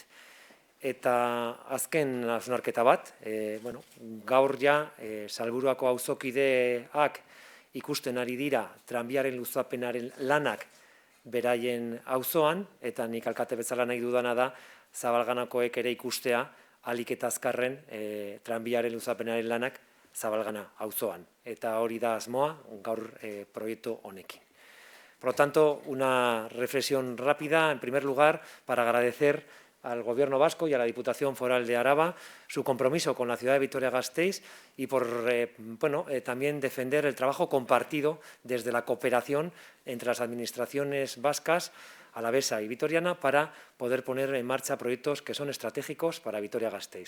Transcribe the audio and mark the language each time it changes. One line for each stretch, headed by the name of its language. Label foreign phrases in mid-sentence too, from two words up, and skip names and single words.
Basque: Eta azken hausnarketa bat, gaur ja Salburuako auzokideak ikusten ari dira tranbiaren luzapenaren lanak beraien auzoan, eta nik alkate bezala nahi dudana da Zabalganakoek ere ikustea ahalik eta azkarren tranbiaren luzapenaren lanak Zabalgana auzoan. Eta hori da asmoa gaur proiektu honekin.
Spanish: Por lo tanto, una reflexión rápida, en primer lugar, para agradecer al Gobierno vasco y a la Diputación Foral de Araba su compromiso con la ciudad de Vitoria-Gasteiz y por también defender el trabajo compartido desde la cooperación entre las administraciones vascas, alavesa y vitoriana, para poder poner en marcha proyectos que son estratégicos para Vitoria-Gasteiz.